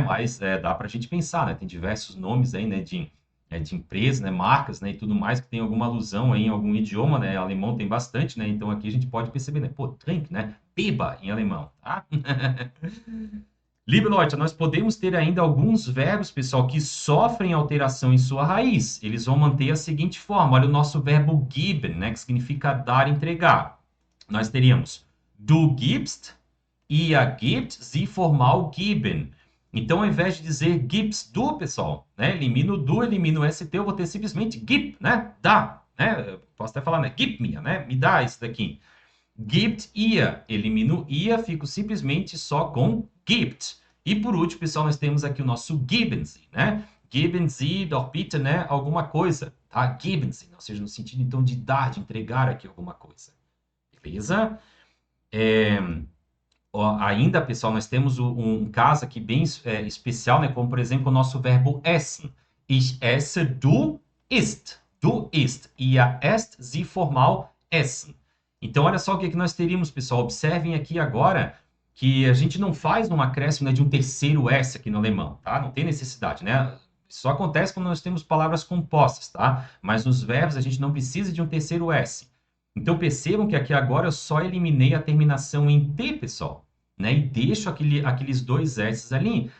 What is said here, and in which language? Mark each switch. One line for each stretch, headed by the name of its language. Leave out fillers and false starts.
Portuguese: Mas dá para a gente pensar, né? Tem diversos nomes aí, né, de empresas, né, marcas, né, e tudo mais que tem alguma alusão aí em algum idioma, né? Alemão tem bastante, né? Então aqui a gente pode perceber, né? Pô, trink, né? Beba em alemão, tá?
German: Liebe Leute,
Portuguese: nós podemos ter ainda alguns verbos, pessoal, que sofrem alteração em sua raiz. Eles vão manter a seguinte forma. Olha o nosso verbo geben, né, que significa dar, entregar. Nós teríamos
German: du gibst, ihr gebt,
Portuguese: sie formal geben. Então, ao invés de dizer gibst du, pessoal, né, elimino o do, elimino o ST, eu vou ter simplesmente gib, né, dá, né, posso até falar, né,
German: gib mir,
Portuguese: né, me dá isso daqui. Gibt ihr, elimino ia, fico simplesmente só com gibt. E por último, pessoal, nós temos aqui o nosso geben Sie, né?
German: Geben Sie doch bitte,
Portuguese: né, alguma coisa, tá? Geben Sie, ou seja, no sentido então de dar, de entregar aqui alguma coisa. Beleza? Ainda, pessoal, nós temos um caso aqui bem especial, né? Como, por exemplo, o nosso verbo essen.
German: Ich esse, du isst. Du isst. Ihr esst, Sie formal essen.
Portuguese: Então, olha só o que nós teríamos, pessoal. Observem aqui agora que a gente não faz um acréscimo, né, de um terceiro S aqui no alemão, tá? Não tem necessidade, né? Isso só acontece quando nós temos palavras compostas, tá? Mas nos verbos a gente não precisa de um terceiro S. Então, percebam que aqui agora eu só eliminei a terminação em T, pessoal, né? E deixo aqueles dois S's ali.